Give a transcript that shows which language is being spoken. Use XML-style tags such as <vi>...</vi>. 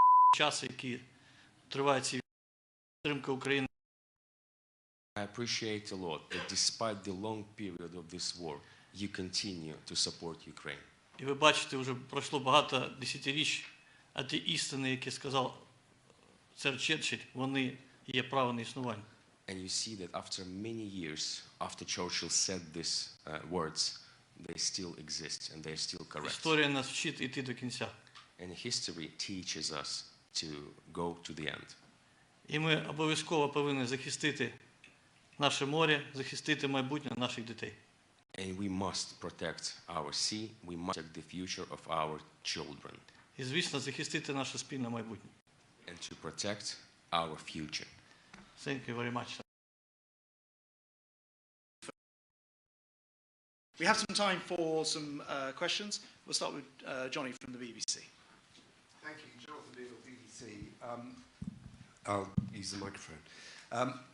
<uk>Час, який триває ці підтримка України.</uk> <en>I appreciate a lot that despite the long period of this war, you continue to support Ukraine.</en> <uk>І ви бачите, вже пройшло багато десятиріч, а ті істини, які сказав сер Черчилль, вони є право на існування.</uk> <en>And you see that after many years, after Churchill said these words, they still exist and they're still correct.</en> <uk>Історія нас вчить іти до кінця.</uk> <en>And history teaches us to go to the end.</en> <uk>І ми обов'язково повинні захистити наше море, захистити майбутнє наших дітей.</uk> <en>And we must protect our sea, we must protect the future of our children.</en> <uk>І, звісно, захистити наше спільне майбутнє.</uk> <en>And to protect our future. Thank you very much. We have some time for some questions. We'll start with Johnny from the BBC. Thank you, Jonathan Beale, BBC. I'll use the microphone.</en>